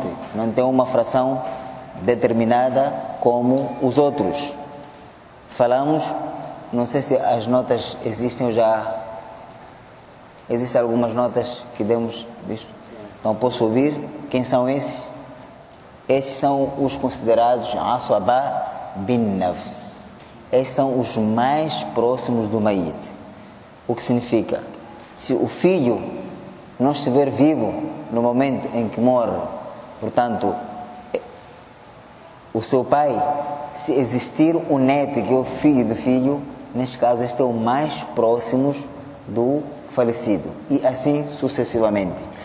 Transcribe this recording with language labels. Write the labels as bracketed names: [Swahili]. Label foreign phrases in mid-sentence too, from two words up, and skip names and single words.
[Portuguese] Não tem uma fração determinada como os outros. Falamos, não sei se as notas existem ou já. Existem algumas notas que demos disto. Então posso ouvir quem são esses? Esses são os considerados [Arabic] عصبة بن نفس. [Portuguese] Esses são os mais próximos do mayit. O que significa? Se o filho não estiver vivo no momento em que morre, portanto, o seu pai, se existir um neto que é o filho do filho, neste caso, este é o mais próximo do falecido, e assim sucessivamente.